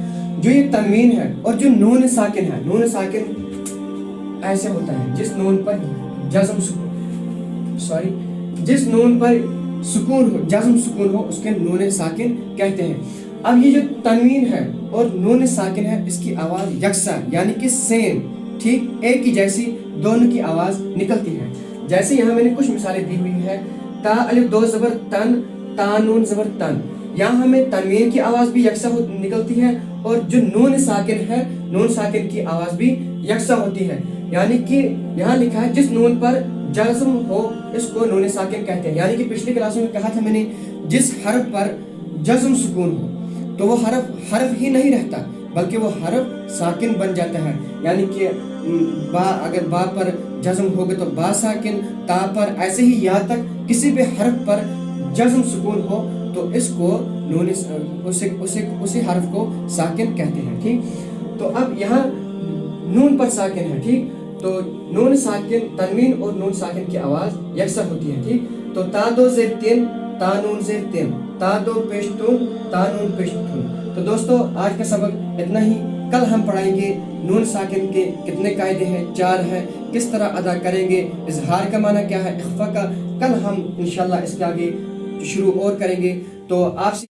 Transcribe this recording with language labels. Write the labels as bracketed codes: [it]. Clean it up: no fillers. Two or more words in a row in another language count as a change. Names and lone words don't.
[ur] جو یہ تنوین ہے اور جو نون ساکن ہے، نون ساکن ایسے ہوتا ہے جس نون پر جس نون پر سکون ہو، جزم سکون ہو، اس کے نون ساکن کہتے ہیں۔ اب یہ جو تنوین ہے اور نون ساکن ہے، اس کی آواز یکساں یعنی کہ سیم، ٹھیک، ایک ہی جیسی دونوں کی آواز نکلتی ہے۔ جیسے یہاں میں نے کچھ مثالیں دی ہوئی ہے، تا الف دو زبر تن، تا نون زبر تن، یہاں ہمیں تنوین کی آواز بھی یکساں نکلتی ہے اور جو نون ساکن ہے، نون ساکن کی آواز بھی یکساں ہوتی ہے۔ یعنی کہ یہاں لکھا ہے جس نون پر جزم ہو اس کو نون ساکن کہتے ہیں، یعنی کہ پچھلی کلاس میں کہا تھا میں نے جس حرف پر جزم سکون ہو تو وہ حرف ہی نہیں رہتا بلکہ وہ حرف ساکن بن جاتا ہے۔ یعنی کہ با، اگر با پر جزم ہوگا تو با ساکن، تا پر، ایسے ہی یہاں تک کسی بھی حرف پر جزم سکون ہو تو اس کو اسی حرف کو ساکن کہتے ہیں، ٹھیک۔ تو اب یہاں نون پر ساکن ہے، ٹھیک، تو نون ساکن، تنوین اور نون ساکن کی آواز یکساں ہوتی ہے، ٹھیک۔ تو تا دو زیر تین، تا نون زیر تین، تا دو پیش تون، تا نون پیش تون۔ تو دوستو آج کا سبق اتنا ہی، کل ہم پڑھائیں گے نون ساکن کے کتنے قاعدے ہیں، 4 ہیں، کس طرح ادا کریں گے، اظہار کا معنی کیا ہے، اخفا کا، کل ہم انشاءاللہ اس کے آگے شروع اور کریں گے۔ تو آپ سے